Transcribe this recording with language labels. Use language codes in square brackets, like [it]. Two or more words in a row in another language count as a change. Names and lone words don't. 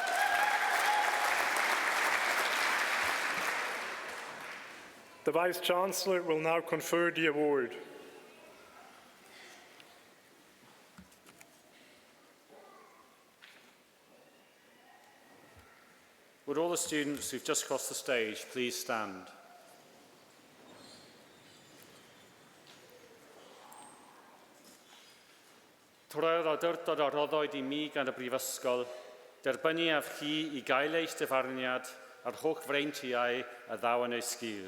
[en] The Vice-Chancellor will now confer the award. Would all the students who've just crossed the stage please stand? [cy] Trwy'r awdurdod a roddoedd I mi gan y Brifysgol, derbynnu af chi I gael eich dyfarniad a'r holl freintiau a ddaw yn ei sgil.